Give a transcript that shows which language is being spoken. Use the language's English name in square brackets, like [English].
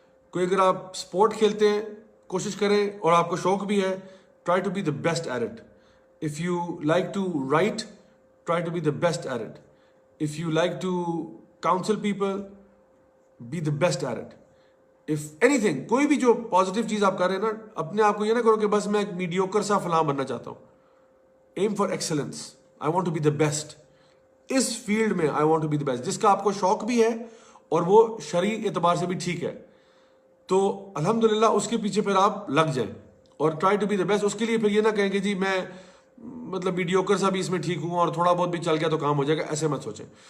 [Urdu] کوئی اگر آپ سپورٹ کھیلتے ہیں کوشش کریں اور آپ کو شوق بھی ہے, [English] try to be the best at it. If you like to write, try to be the best at it. If you like to counsel people, be the best at it. If anything, [Urdu] کوئی بھی جو positive چیز آپ کر رہے ہیں نا, اپنے آپ کو یہ نہ کرو کہ بس میں ایک میڈیوکر سا فلاں بننا چاہتا ہوں. [English] Aim for excellence. I want to be the best. [Urdu] اس field میں [English] I want to be the best, [Urdu] جس کا آپ کو شوق بھی ہے اور وہ شرعی اعتبار سے بھی ٹھیک ہے, تو الحمدللہ اس کے پیچھے پھر آپ لگ جائیں اور [English] Try to be the best. [Urdu] اس کے لیے پھر یہ نہ کہیں کہ جی میں مطلب میڈیوکر سا بھی اس میں ٹھیک ہوں اور تھوڑا بہت بھی چل گیا تو کام ہو جائے گا, ایسے مت سوچیں.